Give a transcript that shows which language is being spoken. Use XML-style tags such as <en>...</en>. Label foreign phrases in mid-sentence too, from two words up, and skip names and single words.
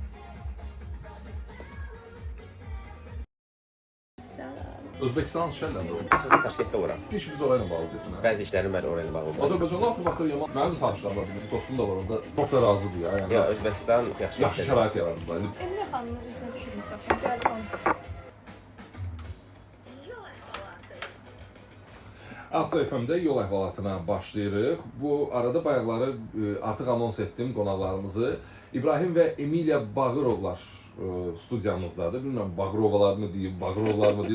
<az>Özbekistan şəhərlərində olur. Əsasən Taşkentdə oram. İşimiz orayla bağlı desin. Bəzi işlərim mən orayla bağlıdır. Azərbaycanlı axı vaxtı yaman. Mənim də tanışlarım var, bir dostum da var orada. Çox da razıdır ya. Yəni Ya Özbəkistan yaxşı yaxşı şərait yaratdılar.</az> <tr>Emine Hanım'ı izlemişim mutlaka. Geldi konser.</tr> <az>Avto FM-də yol əhvalatına başlayırıq. Bu arada bayaqları artıq anons etdim qonaqlarımızı. İbrahim və Emilia Bağırovlar studiyamızdadır. Bilmirəm, Bağırovalar mı deyim, Bağırovlar mı deyim.</az>